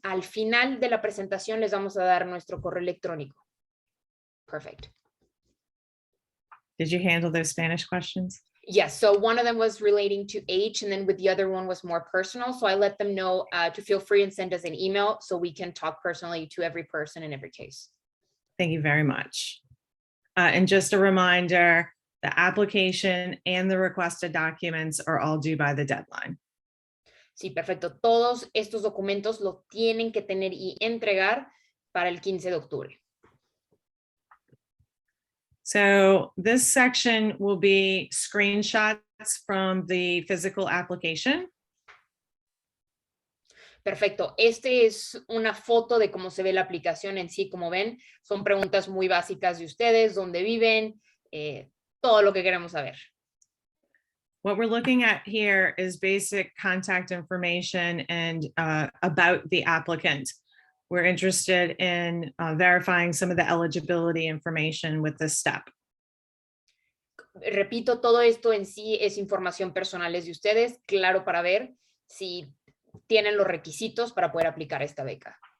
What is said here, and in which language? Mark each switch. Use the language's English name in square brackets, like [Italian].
[Spanish] Al final de la presentación les vamos a dar nuestro correo electrónico. [English] Perfect. Did you handle those Spanish questions? Yes, so one of them was relating to age, and then with the other one was more personal. So I let them know to feel free and send us an email so we can talk personally to every person in every case. Thank you very much. And just a reminder, the application and the requested documents are all due by the deadline. [Spanish] Sí, perfecto. Todos estos documentos lo tienen que tener y entregar para el 15 de octubre. [English] So this section will be screenshots from the physical application. [Spanish] Perfecto. Este es una foto de cómo se ve la aplicación en sí. Como ven, son preguntas muy básicas de ustedes, dónde viven, todo lo que queremos saber. [English] What we're looking at here is basic contact information and about the applicant. We're interested in verifying some of the eligibility information with this step. [Spanish] Repito, todo esto en sí es información personales de ustedes, claro, para ver si tienen los requisitos para poder aplicar esta beca.